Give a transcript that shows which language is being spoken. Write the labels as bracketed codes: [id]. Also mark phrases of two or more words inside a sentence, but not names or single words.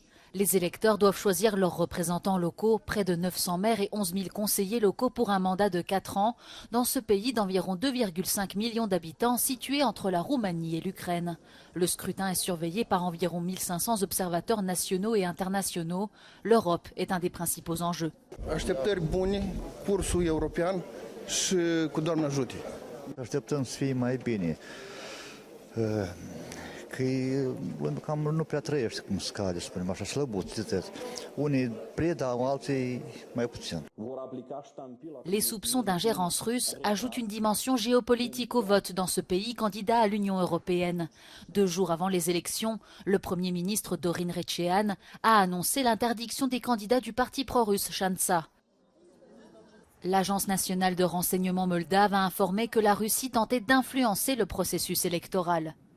[fr] Les électeurs doivent choisir leurs représentants locaux, près de 900 maires et 11 000 conseillers locaux pour un mandat de 4 ans, dans ce pays d'environ 2,5 millions d'habitants situé entre la Roumanie et l'Ukraine. Le scrutin est surveillé par environ 1500 observateurs nationaux et internationaux. L'Europe est un des principaux enjeux. [ro] Așteptări bune, cursul european și cu Doamne ajute. Așteptăm să fie mai bine. Că cam nu prea trăiește cum scade, spunem așa, slăbuți. Unii predau, alții mai puțin. [fr] Les soupçons d'ingérence russe ajoutent une dimension géopolitique au vote dans ce pays candidat à l'Union européenne. 2 jours avant les élections, le Premier ministre Dorin Recean a annoncé l'interdiction des candidats du parti pro-russe Shansa. L'Agence nationale de renseignement moldave a informé que la Russie tentait d'influencer le processus électoral.